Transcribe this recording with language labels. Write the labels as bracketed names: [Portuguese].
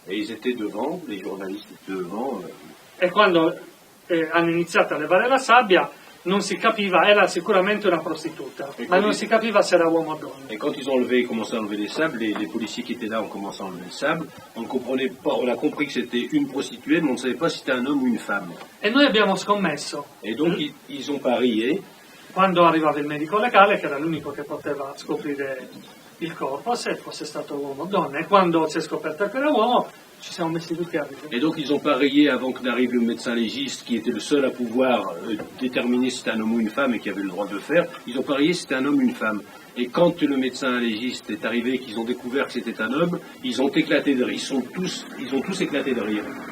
[French] Et ils étaient devant, les journalistes étaient devant. [Italian] E quando hanno iniziato a levare la sabbia non si capiva, era sicuramente una prostituta, ma non si capiva se era uomo o donna. [French] Et quand ils ont commencé à enlever les sables, les policiers qui étaient là ont commencé à enlever le sable. On ne comprenait pas, on a compris que c'était une prostituée, mais on ne savait pas si c'était un homme ou une femme. [Italian] E noi abbiamo scommesso. [French] Et donc ils ont parié. [Italian] Quando arrivava il medico legale, che era l'unico che poteva scoprire il corpo, se fosse stato uomo o donna, e quando si è scoperto che era uomo ci siamo messi tutti a ridere. [French] Et donc ils ont parié avant que n'arrive le médecin légiste qui était le seul à pouvoir déterminer si c'était un homme ou une femme et qui avait le droit de le faire. Ils ont parié si c'était un homme ou une femme. Et quand le médecin légiste est arrivé et qu'ils ont découvert que c'était un homme, ils ont éclaté de rire. Ils ont tous éclaté de rire.